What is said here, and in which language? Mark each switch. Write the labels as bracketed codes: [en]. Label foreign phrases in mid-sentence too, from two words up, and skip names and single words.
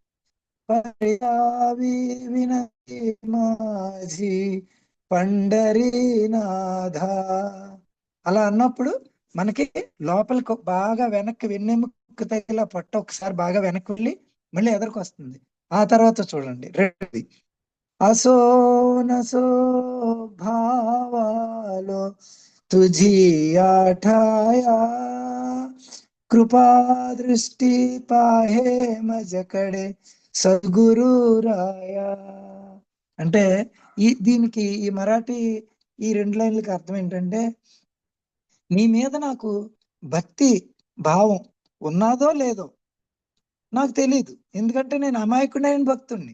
[mr] परियावी विनती माजी पंढरीनाथ, [te] అలా అన్నప్పుడు మనకి లోపలికి బాగా వెనక్కి వెన్నెముక తగిల పొట్ట ఒకసారి బాగా వెనక్కి వెళ్ళి మళ్ళీ ఎదరికి వస్తుంది. ఆ తర్వాత చూడండి రెడ్డి [mr] असो नसो भावालो तुझी आठाया कृपा दृष्टी पाहे मजकडे सद्गुरु राया. [te] అంటే దీనికి ఈ మరాఠీ ఈ 2 లైన్లకి అర్థం ఏంటంటే, నీ మీద నాకు భక్తి భావం ఉన్నాదో లేదో నాకు తెలీదు, ఎందుకంటే నేను అమాయకుడైన భక్తుణ్ణి.